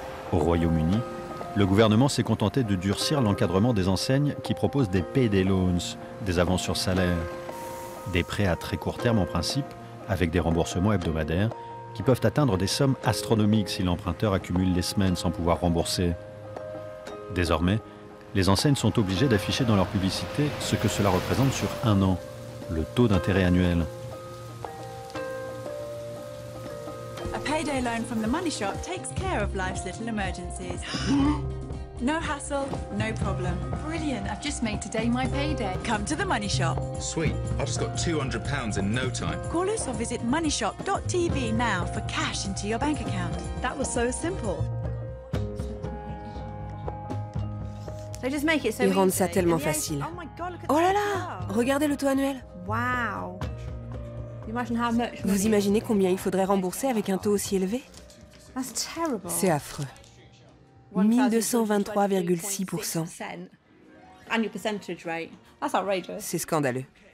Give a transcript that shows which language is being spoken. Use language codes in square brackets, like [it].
[fr] Au Royaume-Uni, le gouvernement s'est contenté de durcir l'encadrement des enseignes qui proposent des payday loans, des avances sur salaire, des prêts à très court terme en principe, avec des remboursements hebdomadaires, qui peuvent atteindre des sommes astronomiques si l'emprunteur accumule les semaines sans pouvoir rembourser. Désormais, les enseignes sont obligées d'afficher dans leur publicité ce que cela représente sur un an, le taux d'intérêt annuel. [en] A payday loan from the Money Shop takes care of life's little emergencies. No hassle, no problem. Brilliant, I've just made today my payday. Come to the Money Shop. Sweet, I just got £200 in no time. Call us or visit moneyshop.tv now for cash into your bank account. That was so simple. [fr] Ils rendent ça tellement facile. Oh là là, regardez le taux annuel. Wow. Vous imaginez combien il faudrait rembourser avec un taux aussi élevé? C'est affreux. 1223,6%. C'est scandaleux.